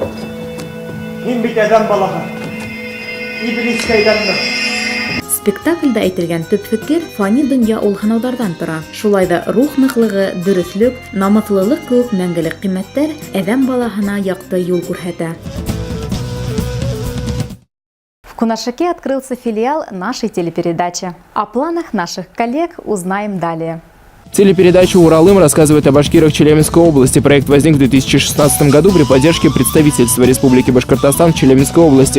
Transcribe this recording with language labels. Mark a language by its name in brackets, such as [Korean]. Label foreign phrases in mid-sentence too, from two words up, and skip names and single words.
[Bashkir] Һин бит әҙәм балаһы. Иблискәйҙәнме? Спектаклдә әйтелгән төп фекер фани донъя ул һынауҙарҙан тора. Шулай да рух ныҡлығы, дөрөҫлөк, намыҫлылыҡ кеүек мәңгелек ҡиммәттәр әҙәм балаһына яҡты юл күрһәтә. [Russian] В Кунашаке открылся филиал нашей телепередачи. О планах наших коллег узнаем далее. Телепередача «Уралым» рассказывает о башкирах Челябинской области. Проект возник в 2016 году при поддержке представительства Республики Башкортостан в Челябинской области.